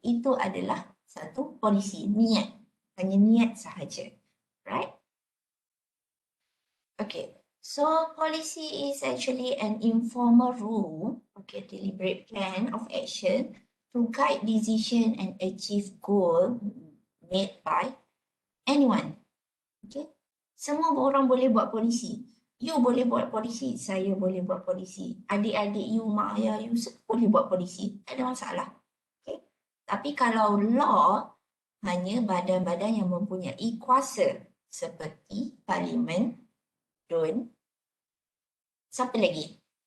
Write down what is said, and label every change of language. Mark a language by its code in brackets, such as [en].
[ms] Itu adalah satu polisi, niat. Hanya niat sahaja. Right? Okay. [en] So, policy is actually an informal rule, okay, deliberate plan of action to guide decision and achieve goal made by anyone. Okay. [ms] Semua orang boleh buat polisi. You boleh buat polisi, saya boleh buat polisi. Adik-adik you, mak ayah you, semua boleh buat polisi. Tak ada masalah. Okay. Tapi kalau law, hanya badan-badan yang mempunyai kuasa seperti parlimen, DUN, siapa lagi?